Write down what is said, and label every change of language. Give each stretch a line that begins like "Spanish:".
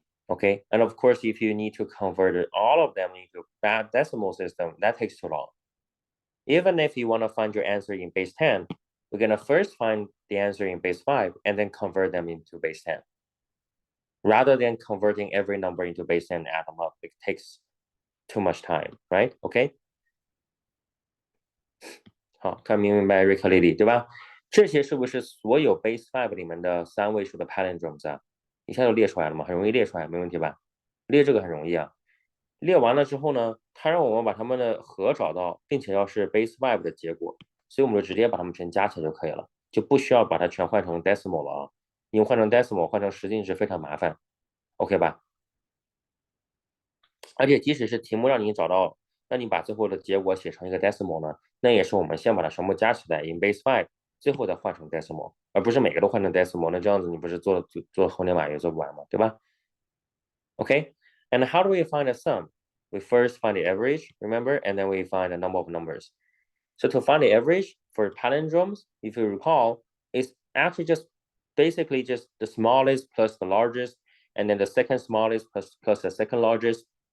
English: Okay, and of course, if you need to convert all of them into that decimal system, that takes too long. Even if you want to find your answer in base 10, we're going to first find the answer in base 5 and then convert them into base 10. Rather than converting every number into base 10 and add them up, it takes too much time, right? Okay?
Chinese: 好，看明白瑞克丽丽，对吧？这些是不是所有 base 5里面的3位数的 palindromes 啊？一下就列出来了嘛，很容易列出来，没问题吧？列这个很容易啊。列完了之后呢，它让我们把它们的和找到，并且要是 base 5的结果，所以我们就直接把它们全加起来就可以了，就不需要把它全换成 decimal 了啊。因为换成 decimal 换成实进值非常麻烦 ，OK 吧？而且即使是题目让你找到，让你把最后的结果写成一个 decimal 呢，那也是我们先把它全部加起来
English: in base 5，
Chinese: 最后再换成 decimal， 而不是每个都换成 decimal。那这样子你不是做猴年马月做不完吗？对吧
English: ？OK， and how do we find a sum? We first find the average, remember, and then we find a number of numbers. So to find the average for palindromes, if you recall, it's actually just basically just the smallest plus the largest, and then the second smallest plus the second largest.